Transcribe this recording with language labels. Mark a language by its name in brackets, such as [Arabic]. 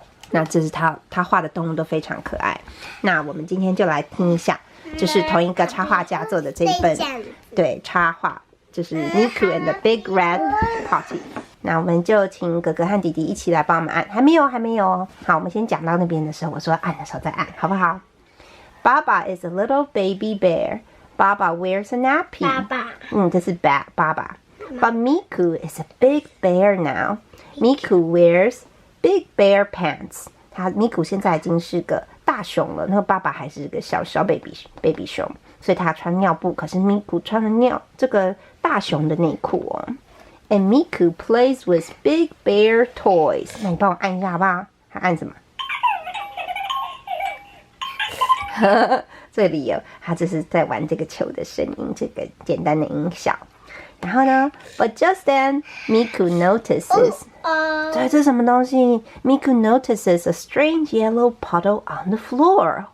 [Chinese] 那这是他画的动物都非常可爱。那我们今天就来听一下，就是同一个插画家做的这一本对插画，就是 [English] Miku and the Big Red Potty。 [Chinese] 那我们就请哥哥和弟弟一起来帮我们按，还没有哦。好，我们先讲到那边的时候，我说按的时候再按，好不好？ [English] Baba is a little baby bear. Baba wears a nappy. [Chinese] 这是爸爸。 [English] But Miku is a big bear now. Miku wears big bear pants. [Chinese] Miku 现在已经是个大熊了，那个爸爸还是个小 baby 熊，所以他穿尿布，可是 Miku 穿了这个大熊的内裤哦。 [English] And Miku plays with big bear toys. [Chinese] 那你帮我按一下好不好？他按什么？这里有他这是在玩这个球的声音，这个简单的音效。然后呢 [English] ，But just then Miku notices， [Chinese] 对，这是什么东西 [English] ？Miku notices a strange yellow puddle on the floor.